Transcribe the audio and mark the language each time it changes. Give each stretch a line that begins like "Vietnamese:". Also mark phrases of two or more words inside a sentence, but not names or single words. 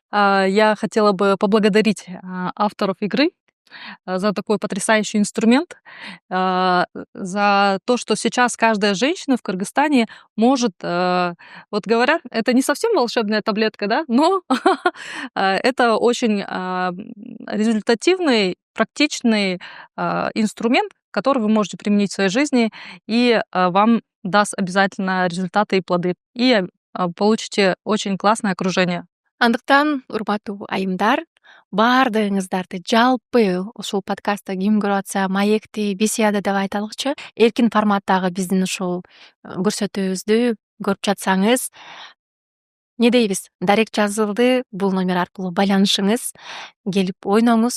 Russian: Я хотела бы поблагодарить авторов игры за такой потрясающий инструмент, за то, что сейчас каждая женщина в Кыргызстане может, вот говорят, это не совсем волшебная таблетка, да, но это очень результативный, практичный инструмент, который вы можете применить в своей жизни, и вам даст обязательно результаты и плоды, и получите очень классное окружение.
Kyrgyz: Андыктан, урматтуу айымдар, баардыгыңыздарды жалпы ушул подкастты ким көрүп атса, маекти, беседа деп айталычы, эркин форматтагы биздин ушул көрсөтүүбүздү көрүп жатсаңыз, не дейбиз, дарек жазылды, бул номер аркылуу байланышыңыз, келип ойноңуз.